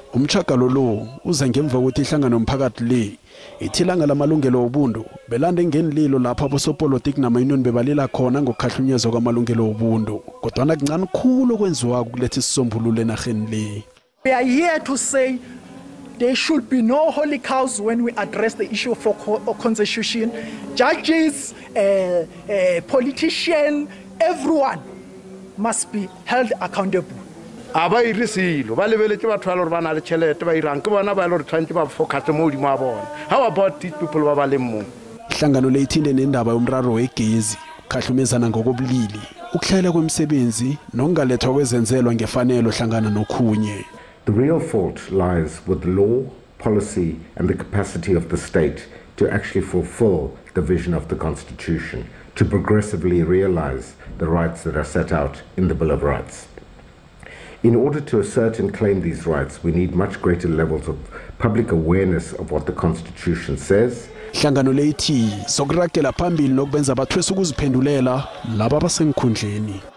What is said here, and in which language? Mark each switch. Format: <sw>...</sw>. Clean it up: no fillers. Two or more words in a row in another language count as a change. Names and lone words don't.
<nr>Umtjhagalo lo uze ngemva kokuthi ihlangano yomphakathi le ithi ilanga lamalungelo wobuntu belande ngenililo lapha abosopolitiki nama-union bebalila khona ngokukhahlunyezwa kwamalungelo wobuntu kodwana kuncane khulu okwenziwa ukuletha isisombululo enarheni le.</nr> <en>We are here to say there should be no holy cows when we address the issue for constitution. Judges, politicians, everyone must be held accountable.</en> <tn>Aba irisilo ba lebeletse batho ba le ba na le tšhelete ba irang ke bona ba le re tshwantse ba focus mo di ma bona.</tn> <en>How about these people</en> <tn>ba ba le mo?</tn> <nr>Ihlangano le ithinde nendaba yomraro wegezi ukhahlumezana ngokobulili ukutlhayela kwemisebenzi nokungalethwa kwezenzelwa ngefanelo hlangana nokhunye.</nr> <en>The real fault lies with law, policy and the capacity of the state to actually fulfill the vision of the Constitution, to progressively realize the rights that are set out in the Bill of Rights. In order to assert and claim these rights, we need much greater levels of public awareness of what the Constitution says.</en> <nr>Ihlangano le ithi zokuragela phambili nokubenza bathwesa ukuziphendulela laba basenkhundleni.</nr>